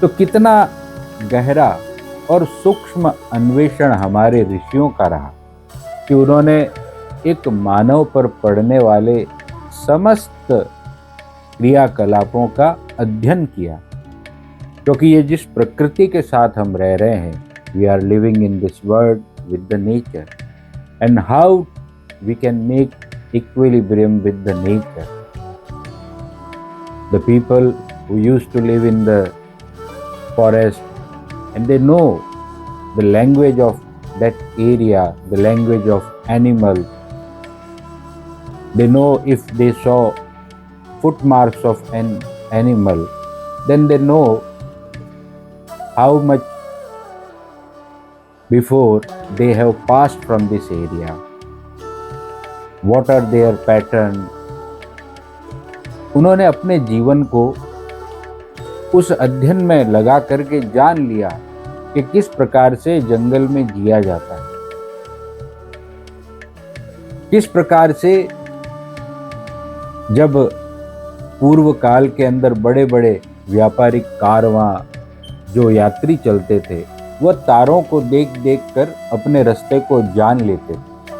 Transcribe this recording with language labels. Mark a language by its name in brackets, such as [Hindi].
[Hindi] तो कितना गहरा और सूक्ष्म अन्वेषण हमारे ऋषियों का रहा कि उन्होंने एक मानव पर पड़ने वाले समस्त क्रियाकलापों का अध्ययन किया, क्योंकि ये जिस प्रकृति के साथ हम रह रहे हैं, [English] we are living in this world with the nature [Hindi] and how we can make equilibrium with the nature. [English] The people who used to live in the forest and they know the language of that area, the language of animals. They know if they saw footmarks of an animal, then they know how much before they have passed from this area. What are their pattern? [Hindi] उन्होंने अपने जीवन को उस अध्ययन में लगा करके जान लिया कि किस प्रकार से जंगल में जिया जाता है, किस प्रकार से जब पूर्व काल के अंदर बड़े बड़े व्यापारिक कारवां जो यात्री चलते थे, वह तारों को देख देख कर अपने रास्ते को जान लेते थे।